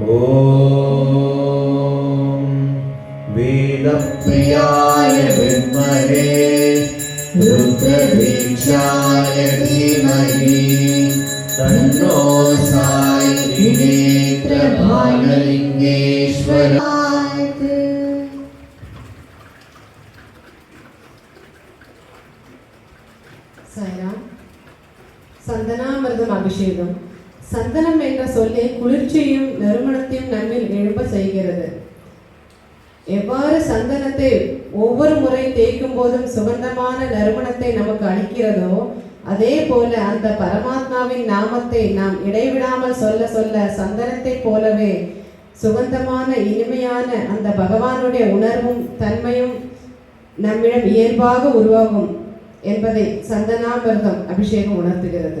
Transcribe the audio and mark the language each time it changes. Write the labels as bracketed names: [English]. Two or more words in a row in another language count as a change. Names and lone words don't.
[Sanskrit] ॐ वेदप्रियाय विद्महे रुद्रदीक्षाय धीमहि तन्नो साई नेत्रभानलिङ्गेश्वर [Tamil] சாய்ராம். சந்தனாமிர்தம் அபிஷேகம். சந்தனம் என்ற சொல்லை குளிர்ச்சியும் நறுமணத்தையும் நம்மில் எழும்ப செய்கிறது. எவ்வாறு சந்தனத்தை ஒவ்வொரு முறை தேய்க்கும் போதும் சுகந்தமான நறுமணத்தை நமக்கு அளிக்கிறதோ அதே போல அந்த பரமாத்மாவின் நாமத்தை நாம் இடைவிடாமல் சொல்ல சொல்ல சந்தனத்தை போலவே சுகந்தமான இனிமையான அந்த பகவானுடைய உணர்வும் தன்மையும் நம்மிடம் இயல்பாக உருவாகும் என்பதை சந்தனாமிர்தம் அபிஷேகம் உணர்த்துகிறது.